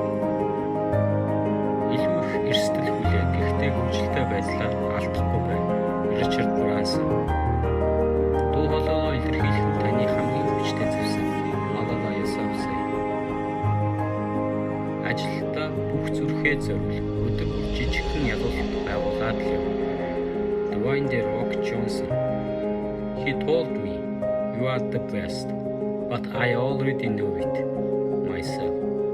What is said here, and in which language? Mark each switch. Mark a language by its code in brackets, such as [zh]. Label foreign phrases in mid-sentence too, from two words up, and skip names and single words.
[mn] Илүү их эрсдэл хүлээх, гэхдээ хөвжөлтэй байдлаар алдахгүй бай. Richard Branson. Дуу хоолойгоо илэрхийлэх нь таны хамгийн хүчтэй зүйлс. Malala Yousafzai. Ажилдаа бүх зүрхээ зориул. Өдөр бүр жижигхэн ялуулт байгуулад л яв. [en] Dwayne The Rock Johnson. He told me, "You are the best, but I already know it myself."